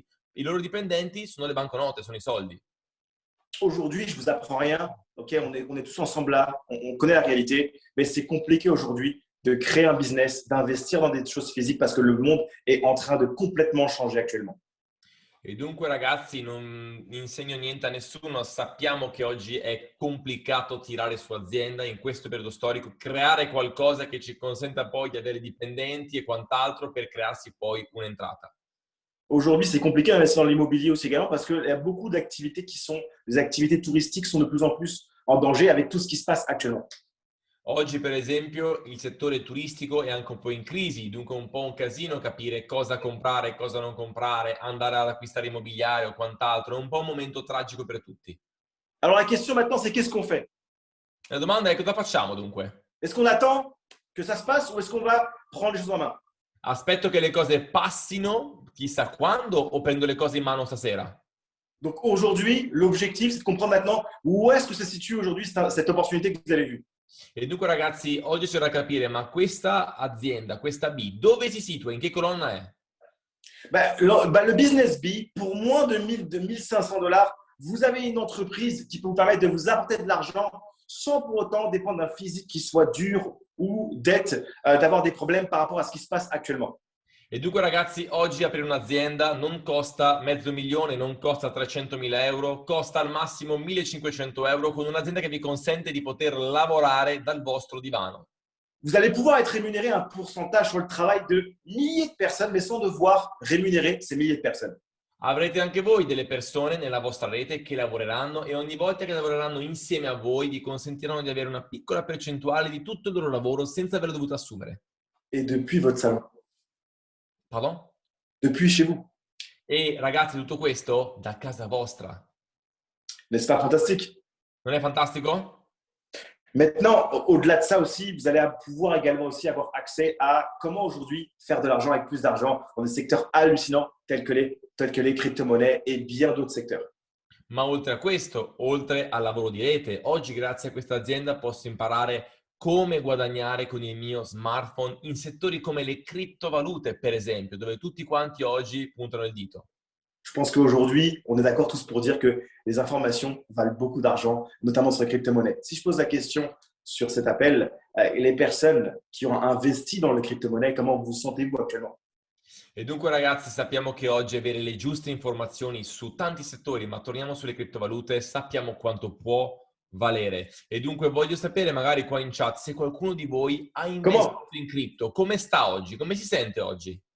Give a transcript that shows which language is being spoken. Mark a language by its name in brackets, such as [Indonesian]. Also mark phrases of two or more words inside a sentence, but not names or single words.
[Italian] I loro dipendenti sono le banconote, sono i soldi. [French] Aujourd'hui, je vous apprends rien, ok, on est tous ensemble là, on connaît la réalité, mais c'est compliqué aujourd'hui de créer un business, d'investir dans des choses physiques parce que le monde est en train de complètement changer actuellement. [Italian] E dunque ragazzi non insegno niente a nessuno, sappiamo che oggi è complicato tirare su azienda in questo periodo storico, creare qualcosa che ci consenta poi di avere dipendenti e quant'altro per crearsi poi un'entrata. [French] Aujourd'hui, c'est compliqué d'investir dans l'immobilier aussi également parce qu'il y a beaucoup d'activités les activités touristiques sont de plus en plus en danger avec tout ce qui se passe actuellement. [Italian] Oggi, per esempio, il settore turistico è anche un po' in crisi, dunque un po' un casino capire cosa comprare, cosa non comprare, andare ad acquistare immobiliare o quant'altro. È un po' un momento tragico per tutti. [French] Alors la question maintenant, c'est qu'est-ce qu'on fait? [Italian] La domanda è cosa facciamo dunque? [French] Est-ce qu'on attend que ça se passe ou est-ce qu'on va prendre les choses en main? [Italian] Aspetto che le cose passino, chissà quando, o prendo le cose in mano stasera? [French] Donc aujourd'hui, l'objectif, c'est de comprendre maintenant où est-ce que se situe aujourd'hui cette opportunité que vous avez vue. [Italian] E dunque ragazzi, oggi c'è da capire, ma questa azienda, questa B, dove si situa? In che colonna è? [French] Le business B, pour moins de 1500 $, vous avez une entreprise qui peut vous permettre de vous apporter de l'argent sans pour autant dépendre d'un physique qui soit dur ou d'être, d'avoir des problèmes par rapport à ce qui se passe actuellement. [Italian] E dunque ragazzi, oggi aprire un'azienda non costa $500,000, non costa 300.000 euro, costa al massimo 1.500 euro con un'azienda che vi consente di poter lavorare dal vostro divano. [French] Vous allez pouvoir être rémunéré un pourcentage sur le travail de milliers de personnes, mais sans devoir rémunérer ces milliers de personnes. [Italian] Avrete anche voi delle persone nella vostra rete che lavoreranno e ogni volta che lavoreranno insieme a voi vi consentiranno di avere una piccola percentuale di tutto il loro lavoro senza averlo dovuto assumere. [French] Et depuis votre salon, Pardon? depuis chez vous. [Italian] E ragazzi, tutto questo da casa vostra. [French] N'est-ce pas fantastique? [Italian] Non è fantastico? [French] Maintenant, au-delà de ça aussi, vous allez pouvoir également aussi avoir accès à comment aujourd'hui faire de l'argent avec plus d'argent dans des secteurs hallucinants tels que les crypto-monnaies et bien d'autres secteurs. [Italian] Ma oltre a questo, oltre al lavoro di rete, oggi grazie a questa azienda posso imparare come guadagnare con il mio smartphone in settori come le criptovalute, per esempio, dove tutti quanti oggi puntano il dito. [French] Je pense qu'aujourd'hui, on est d'accord tous pour dire que les informations valent beaucoup d'argent, notamment sur les crypto-monnaies. Si je pose la question sur cet appel, les personnes qui ont investi dans les crypto-monnaies, comment vous sentez-vous actuellement? [Italian] E dunque ragazzi sappiamo che oggi avere le giuste informazioni su tanti settori, ma torniamo sulle criptovalute, sappiamo quanto può valere. E dunque voglio sapere magari qua in chat se qualcuno di voi ha investito in cripto, come sta oggi, come si sente oggi?